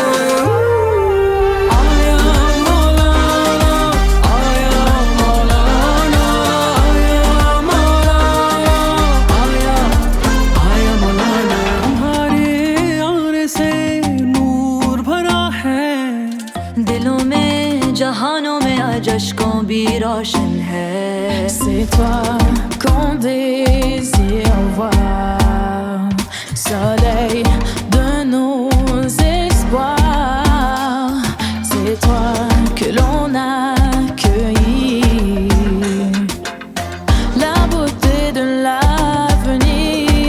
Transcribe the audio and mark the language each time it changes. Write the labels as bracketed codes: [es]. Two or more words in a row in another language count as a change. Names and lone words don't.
[hi] Aya Maulana, Aya Maulana, Aya Maulana, Aya Maulana. तुम्हारे आने से नूर भरा है दिलों में जहानों में आज अश्कों भी रोशन है. [fr] C'est toi qu'on désire voir, soleil de nos espoirs. C'est toi que l'on accueillit, la beauté de l'avenir.